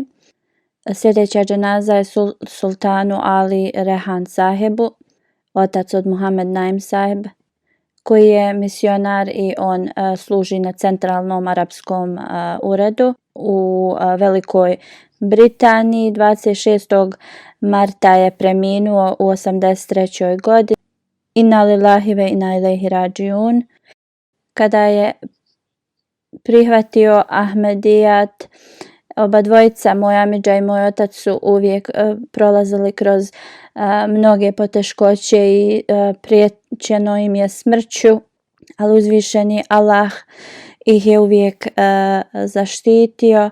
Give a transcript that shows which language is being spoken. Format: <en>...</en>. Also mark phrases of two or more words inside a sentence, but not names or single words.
<bs>Sljedeća dženaza je sultanu Ali Rehan sahibu, otac od Muhammed Naim sahib, koji je misionar i on služi na centralnom arapskom uredu u Velikoj Britaniji. 26. marta je preminuo u 83. godini.</bs> <ar>إنا لله وإنا إليه راجعون.</ar> <bs>Kada je prihvatio Ahmedijat, oba dvojica, moj amidža i moj otac, su uvijek prolazili kroz mnoge poteškoće i priječeno im je smrću, ali uzvišeni Allah ih je uvijek zaštitio.</bs>